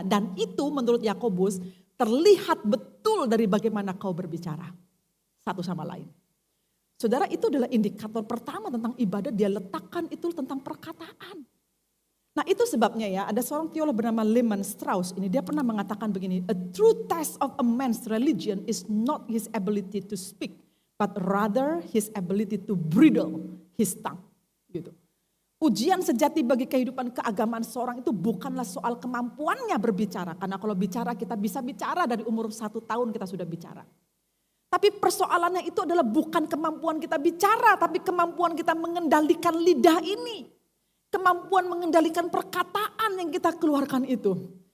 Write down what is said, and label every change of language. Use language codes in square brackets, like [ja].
[id] Dan itu menurut Yakobus terlihat betul dari bagaimana kau berbicara satu sama lain. Saudara itu adalah indikator pertama tentang ibadah dia letakkan itu tentang perkataan. Nah itu sebabnya ya ada seorang teolog bernama Lehman Strauss ini dia pernah mengatakan begini. [en] A true test of a man's religion is not his ability to speak. But rather his ability to bridle his tongue. [id] Gitu. Ujian sejati bagi kehidupan keagamaan seorang itu bukanlah soal kemampuannya berbicara. Karena kalau bicara kita bisa bicara dari umur 1 tahun kita sudah bicara. Tapi persoalannya itu adalah bukan kemampuan kita bicara. Tapi kemampuan kita mengendalikan lidah ini. Kemampuan mengendalikan perkataan yang kita keluarkan itu.